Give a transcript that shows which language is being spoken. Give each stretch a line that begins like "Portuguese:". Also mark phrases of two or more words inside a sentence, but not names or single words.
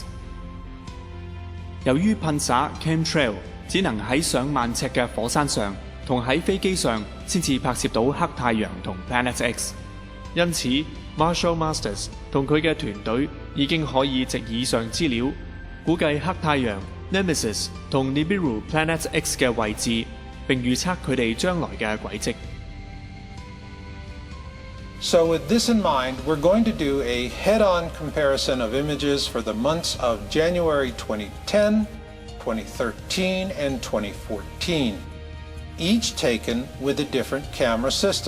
Cantonese: 由於噴灑 chemtrail 只能喺上萬尺嘅火山上同喺飛機上先至拍攝到黑太陽同 Planet X， 因此 Marshall Masters 同佢嘅團隊已經可以藉以上資料估計黑太陽 Nemesis 同 Nibiru Planet X 嘅位置，並預測佢哋將來嘅軌跡。
English: So with this in mind, we're going to do a head-on comparison of images for the months of January 2010, 2013, and 2014, each taken with a different camera system.